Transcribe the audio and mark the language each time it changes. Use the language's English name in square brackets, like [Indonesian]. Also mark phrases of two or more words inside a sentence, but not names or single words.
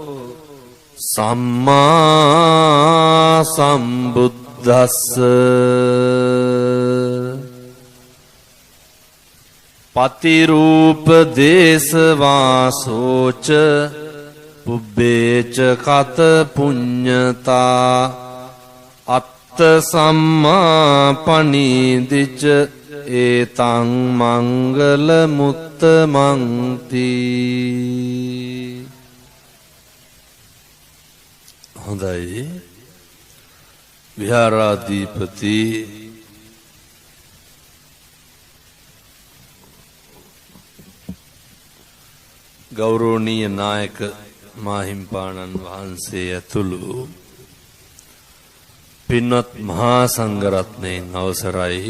[Pali] සම්මා සම්බුද්දස්ස පතිරූප දේශවාසෝච පුබ්බේච කත පුඤ්ඤතා අත්ත සම්මා පනීදිච ඒතං මංගල මුත්තමන්ති. [Sinhala] හොඳයි. විහාරාධිපති ගෞරවනීය නායක මාහිම්පාණන් වහන්සේ ඇතුළු පින්වත් මහා සංඝරත්නයන් අවසරයි.